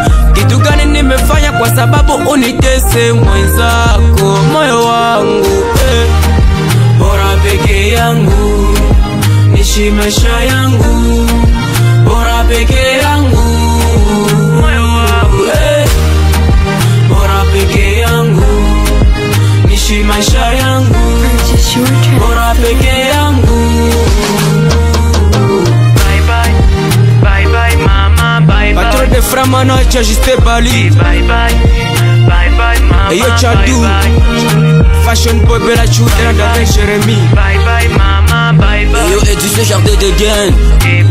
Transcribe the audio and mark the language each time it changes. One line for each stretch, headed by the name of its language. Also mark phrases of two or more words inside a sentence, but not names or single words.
Swahili: Kitu gani nimefanya kwa sababu unitese mwenzako moyo wangu Bora peke yangu nishi maisha yangu, bora peke yangu moyo wangu bora peke yangu nishi maisha yangu,
English: Purchase your tracks.
Swahili: bora peke yangu.
English: Bye mama, bye bye.
French: Patron de Framano Juste Bali.
English: Bye mama. Hey yo Chadu, Fashion Boy Bella Chudra avec Jérémy. Bye mama, bye bye.
French: Hey yo Edis le jardin de Gain.